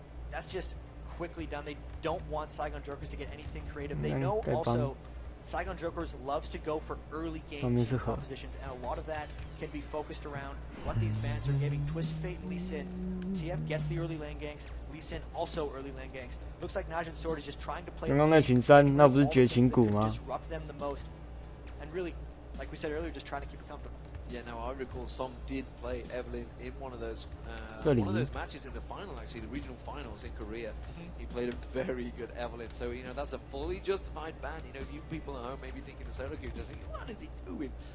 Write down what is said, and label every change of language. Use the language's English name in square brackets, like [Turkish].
[English] That's just quickly done. They don't want Saigon Jokers to get anything creative. They know also Saigon Jokers loves to go for early game compositions, and a lot of that can be focused around what these bans are giving. Twisted Fate and Lee Sin. TF gets the early lane ganks. Lee Sin also early lane ganks. Looks like Najin Sword is just trying to play. [Chinese] 刚刚那群山，那不是绝情谷吗 [English] ？Disrupt them the most, and really, like we said earlier, just trying to keep it comfortable. Yeah, now I recall Song did play Evelyn in one of those matches in the final, actually, the regional finals in Korea. He played a very good Evelyn, so you know that's a fully justified ban. You know, you people at home may be thinking of solo queue, just thinking, what is he doing?